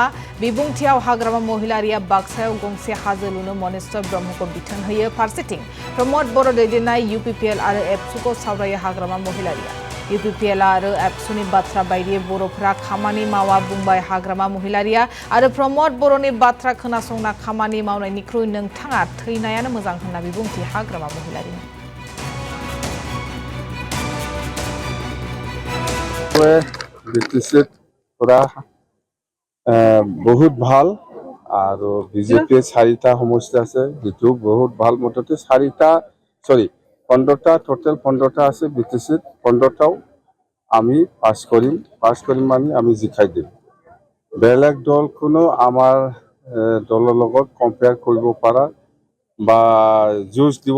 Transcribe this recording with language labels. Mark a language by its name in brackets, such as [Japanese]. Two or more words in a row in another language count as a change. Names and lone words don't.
[Bodo] बिबुंथियाव हाग्रामा महिलारीया बाक्सायाव गंसे हाजो लुनो मनेश्वर ब्रह्मखौ बिथोन होयो फारसेथिं प्रमोद बर' दैदेननाय यूपीपीएल आरो एबसुखौ सावरायो हाग्रामा महिलारीया यूपीपीएल आरो एबसुनि बाथ्रा बायदियै बर'फोरा खामानि मावा बुंबाय हाग्रामा महिलारीया आरो प्रमोद बर'नि बाथ्रा खोनासंना खामानि मावनायनिख्रुइ नोंथाङा थैनायानो मोजां होनना बिबुंथि हाग्रामा महिलारीनि [Assamese] बहुत ভাল আৰু বিজেপিৰ 4টা সমষ্টি আছে যেটো বহুত ভাল মততে 15টা টোটাল 15টা আছে বিটিসিত 15টাও আমি পাস কৰিম মানে আমি জিকাই দিম বেলেগ দল কোনো আমাৰ দলৰ লগত কম্পেয়াৰ কৰিব পাৰা বা জুজ দিব